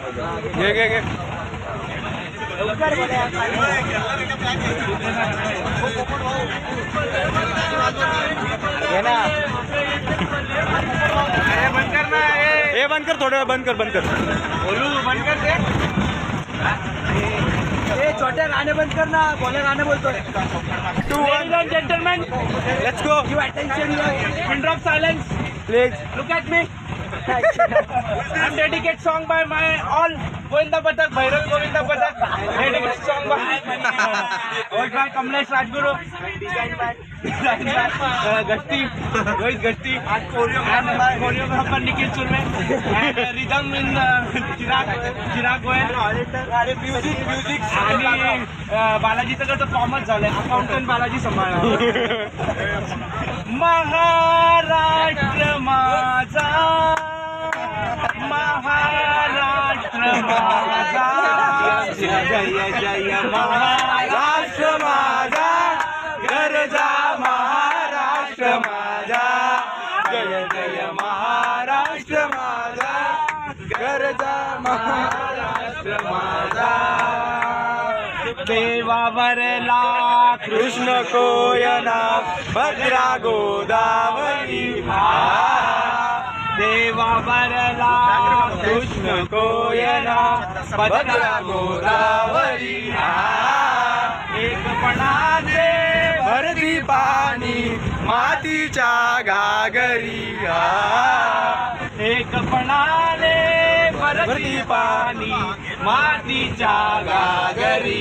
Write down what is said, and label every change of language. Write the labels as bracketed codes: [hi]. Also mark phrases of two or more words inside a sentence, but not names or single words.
[mr] घे घे घे. घे ना. बंद कर ना. हे बंद कर थोडं. बंद कर बंद कर. बोलू बंद कर ते. छोट्या गाणे बंद कर ना. बोले गाणे बोलतोय. [en] Ladies and gentlemen, Let's go. Give attention. pin drop silence. प्लीज. Look at me. I'm dedicate song by my all Govinda Pathak, Bhairav Govinda Pathak. Dedicate song by old by Kamlesh Rajguru. Gashti, Rohit Gashti. And choreographer Nikhil Surve. And rhythm in Chirag Goel. Music. [mr] आणि बालाजीचं कसं कॉमच झालंय. अकाउंटंट बालाजी सांभाळा. महाराष्ट्र माझा, महाराष्ट्र माझा, जय जय महाराष्ट्र माझा, गरजा महाराष्ट्र माझा, जय जय महाराष्ट्र माझा, गरजा महाराष्ट्र माझा. देवावरला कृष्ण कोयना भद्रा गोदावरी. देवावरला कृष्ण कोयना भद्रा गोदावरी. एकपणाचे भरती पाणी मातीच्या घागरी. एकपणाने भरती पाणी मातीच्या घागरी.